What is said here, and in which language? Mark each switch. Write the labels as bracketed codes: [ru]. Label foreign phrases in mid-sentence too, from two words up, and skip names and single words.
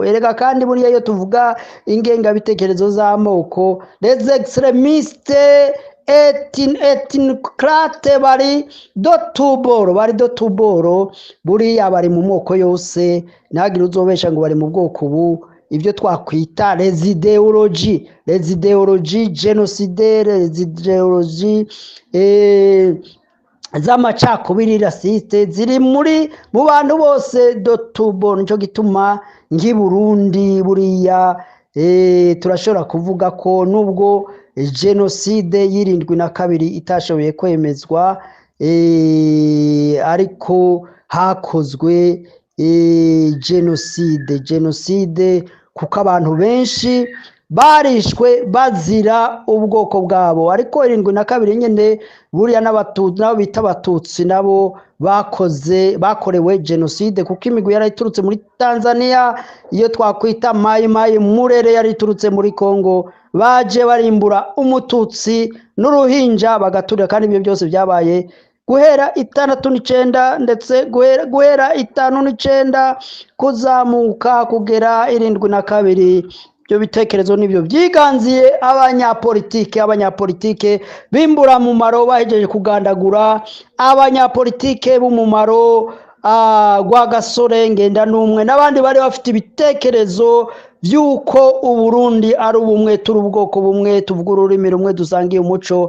[rn] Erega kandi buriya iyo tuvuga ingengabitekerezo z'amoko, [fr] les extrémistes ethnicrate [rn] bari do tuboro, buriya bari mu moko yose, ntagire uzobesha ngo bari mu bwoko ubu. Ibyo twakwita [fr] les idéologies génocidaires, les idéologies [rn] z'amacakubiri raciste ziri mu bantu bose do tuboro. Nico gituma ngi Burundi buriya turashobora kuvuga ko nubwo genocide y'72 itashoboye kwemezwa, ariko hakozwe genocide kuko abantu benshi barishwe bazira ubwoko bwabo. Ariko 72 nyene buriya n'abatutsi nabo bita abatutsi nabo bakorewe genocide, kuko imigwi yarayiturutse muri Tanzania, iyo twakwita Mai Mai Murere yariturutse muri Kongo, baje barimbura umututsi n'uruhinja bagaturira, kandi ibyo byose byabaye guhera 69 ndetse guhera 59 kuzamuka kugera 72. Ibyo bitekerezo nibyo byiganziye abanyapolitike bimbura mu maro bahejeje kugandagura abanyapolitike b'umumaro gwa Gasore Ngendanumwe n'abandi bari bafite ibitekerezo byuko Uburundi ari ubumwe, turi ubwoko bumwe, tuvuga ururimi rumwe, dusangiye umuco.